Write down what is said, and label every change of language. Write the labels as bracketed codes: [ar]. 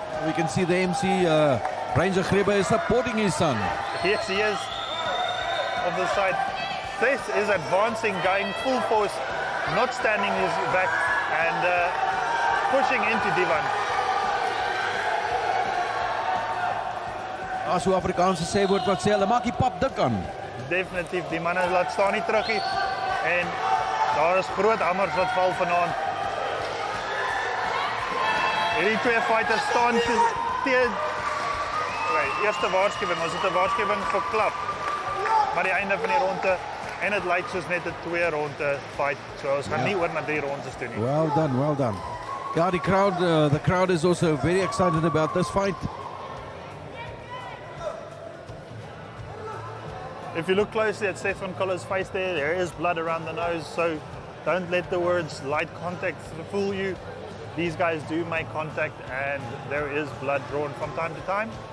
[en] We can see the MC, Ranger Grebe, is supporting his son. Yes, he is. Of the side. Seth is advancing, going full force, not standing his back, and pushing into Divan. [af] As so Afrikaanse sê woord wat sê, hulle maak die pap dik aan. Definitief, die manne laat staan nie terug nie. En daar is groot hammers wat val vanaand. Hierdie twee fighters staan teen eerste waarskuwing. Ons het 'n waarskuwing vir klap. Maar die einde van die ronde en dit lyk soos net 'n 2 ronde fight. So ons gaan nie oor na 3 rondes toe nie. [en] Well done, well done. Ja, the crowd is also very excited about this fight. If you look closely at Seth van Collar's face there is blood around the nose, so Don't let the words light contact fool you. These guys do make contact and there is blood drawn from time to time.